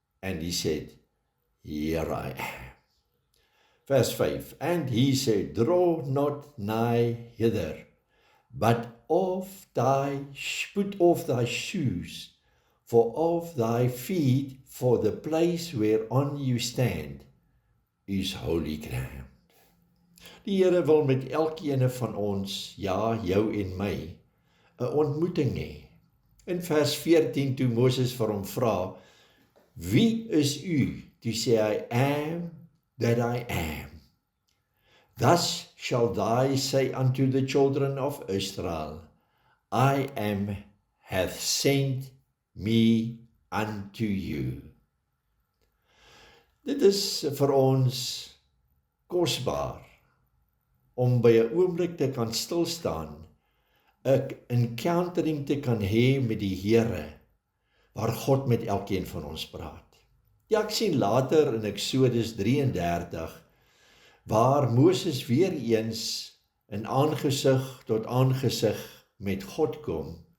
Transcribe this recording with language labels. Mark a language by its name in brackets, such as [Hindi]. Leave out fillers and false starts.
[English] And he said, Here I am. Verse 5, and he said, Draw not nigh hither, but put off thy shoes, for of thy feet, for the place whereon you stand is holy ground. [Afrikaans] Die Here wil met elkeen van ons, ja, jou en my, 'n ontmoeting hê. In vers 14, toe Moses vir hom vra, Wie is u? Toe sê hy, [English] am that I am. Thus shall thou say unto the children of Israel, I am hath sent me unto you. [Afrikaans] Dit is vir ons kosbaar om by 'n oomblik te kan stilstaan, 'n encountering te kan hê met die Here, waar God met elkeen van ons praat. Ja, ek sien later in Exodus 33, waar Moses weer eens in aangesig tot aangesig met God kom.